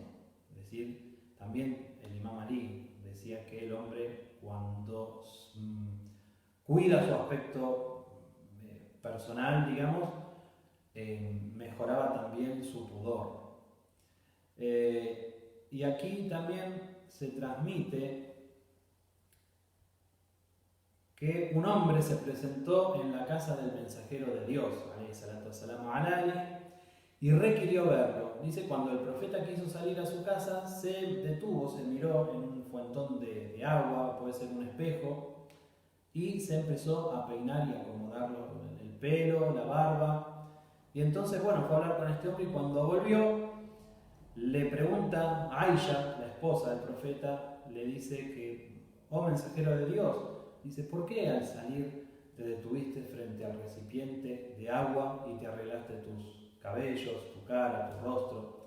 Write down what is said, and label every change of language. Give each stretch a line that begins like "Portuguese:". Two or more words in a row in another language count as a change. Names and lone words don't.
Spanish: Es decir, también el Imam Ali decía que el hombre, cuando cuida su aspecto personal, digamos, mejoraba también su pudor. Y aquí también se transmite que un hombre se presentó en la casa del mensajero de Dios,
Arabic: عليه الصلاة والسلام عليه,
Spanish: y requirió verlo. Dice, cuando el profeta quiso salir a su casa, se detuvo, se miró en un fuentón de agua, puede ser un espejo, y se empezó a peinar y acomodarlo, el pelo, la barba. Y entonces, bueno, fue a hablar con este hombre y cuando volvió, le pregunta a Aisha, la esposa del profeta, le dice que, oh mensajero de Dios, dice, ¿por qué al salir te detuviste frente al recipiente de agua y te arreglaste tus cabellos, tu cara, tu rostro?